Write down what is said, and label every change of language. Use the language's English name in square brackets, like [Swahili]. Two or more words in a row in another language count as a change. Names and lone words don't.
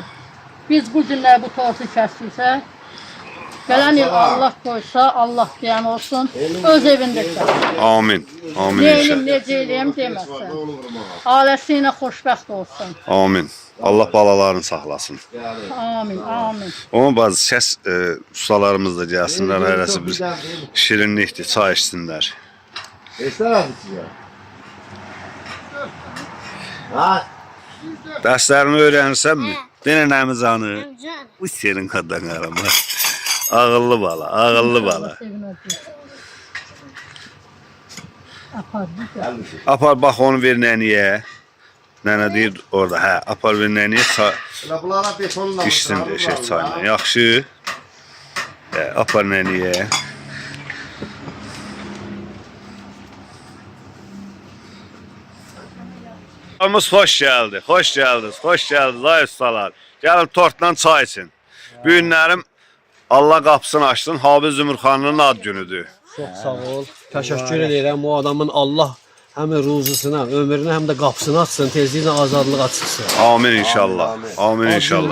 [Azerbaijani] Biz bu günlər bu tortu kəsdiksə, gələn il Allah qoysa, Allah deyən olsun, öz evində kəssin. Amin, amin Neyim, inşallah. necə eləyim deməsin. Ailəsi ilə xoşbəxt olsun. Amin. Allah balalarını saxlasın. Amin, amin. Ama bazı səs ustalarımız da gəlsinlər, hərəsi bir şirinlikdir, çay içsinlər. Dərslərini öyrənirsənmi? Denə nəmizanı. Bu senin qadan arama. Ağıllı bala, ağıllı bala. Apar bax onu ver nəniyə. Nənə deyir orada, hə, apar ver nəniyə içsin de şey çayla. Yaxşı. Apar nəniyə. Hamımız hoş geldi, hoş geldiniz, hoş geldiniz ay ustalar. Gəlin tortla çay için. Bu günlərim Allah qapısını açsın, Habil Zümrxanlının ad günüdür. Çox sağ ol. Təşəkkür edirəm o adamın Allah həm ruzusuna, ömrünə, həm də qapısını açsın, tezliklə azadlığa çıxsın. Amin inşallah. Amin inşallah.